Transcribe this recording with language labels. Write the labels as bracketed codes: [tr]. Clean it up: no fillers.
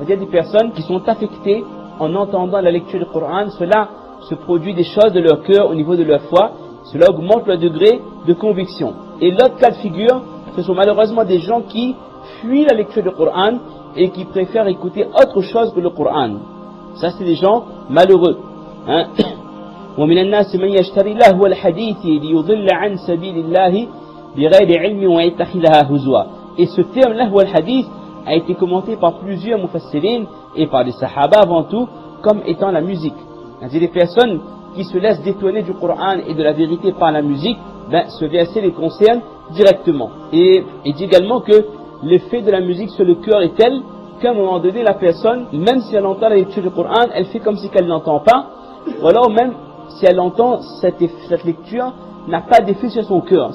[fr] Il y a des personnes qui sont affectées en entendant la lecture du Coran, cela se produit des choses de leur cœur au niveau de leur foi, cela augmente leur degré de conviction. Et l'autre cas de figure, ce sont malheureusement des gens qui fuient la lecture du Coran et qui préfèrent écouter autre chose que le Coran. Ça, c'est des gens malheureux. [ar] ومن الناس من يشتري لهو الحديث ليضل عن سبيل الله بغير علم ويتخذها هزوا. [fr] Et ce terme lahwa al-hadith a été commenté par plusieurs mufassirin et par les sahaba avant tout comme étant la musique. C'est des personnes qui se laissent détourner du Coran et de la vérité par la musique, ce verset les concerne directement. Et il dit également que l'effet de la musique sur le cœur est tel qu'à un moment donné, la personne, même si elle entend la lecture du Coran, elle fait comme si elle n'entend pas, ou alors même si elle entend cette lecture, n'a pas d'effet sur son cœur.